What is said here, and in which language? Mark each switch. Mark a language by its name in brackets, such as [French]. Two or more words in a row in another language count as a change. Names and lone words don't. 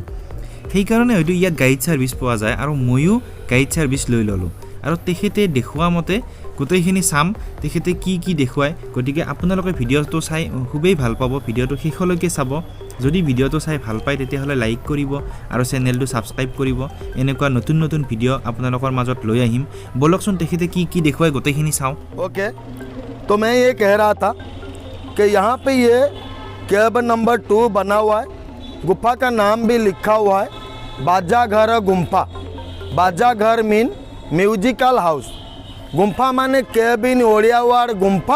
[Assamese] সেইকাৰণে হয়তো ইয়াত গাইড ছাৰ্ভিচ পোৱা যায় আৰু ময়ো গাইড ছাৰ্ভিচ লৈ ল'লোঁ আৰু তেখেতে দেখুওৱা মতে গোটেইখিনি চাম, তেখেতে কি কি দেখুৱায়। গতিকে আপোনালোকে ভিডিঅ'টো চাই খুবেই ভাল পাব। ভিডিঅ'টো শেষলৈকে চাব। যদি ভিডিঅ'টো চাই ভাল পায় তেতিয়াহ'লে লাইক কৰিব আৰু চেনেলটো ছাবস্ক্ৰাইব কৰিব। এনেকুৱা নতুন নতুন ভিডিঅ' আপোনালোকৰ মাজত লৈ আহিম। বলকচোন তেখেতে কি কি দেখুৱায় গোটেইখিনি চাওঁ। [Hindi] ओके, तो मैं ये कह रहा था कि यहाँ पे ये कैब नंबर 2 बना हुआ है। गुफा का नाम भी लिखा हुआ है बाजा घर गुम्फा। बाजा घर मीन म्यूजिकल हाउस, गुम्फा माने कैबिन ओढ़िया हुआ गुम्फा।